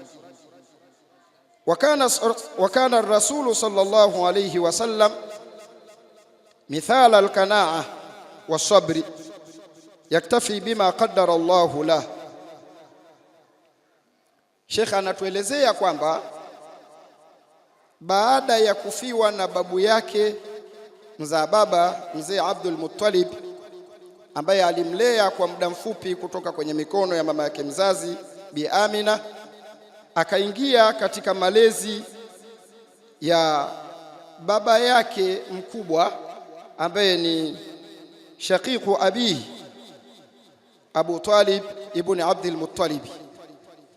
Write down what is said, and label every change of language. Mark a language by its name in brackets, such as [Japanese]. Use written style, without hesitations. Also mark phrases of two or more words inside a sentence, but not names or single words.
[Arabic] وكان الرسول صلى الله عليه وسلم مثال القناعة والصبر، يكتفي بما قدر الله له. [Swahili] Sheikh anatuelezea kwamba baada ya kufiwa na babu yake mzaa baba mzee Abdul Muttalib, ambaye alimlea kwa muda mfupi kutoka kwenye mikono ya mama yake mzazi Bi Amina, akaingia katika malezi ya baba yake mkubwa ambaye ni [Arabic] شقيق أبيه [Swahili] Abu Talib ibn Abdul Muttalib.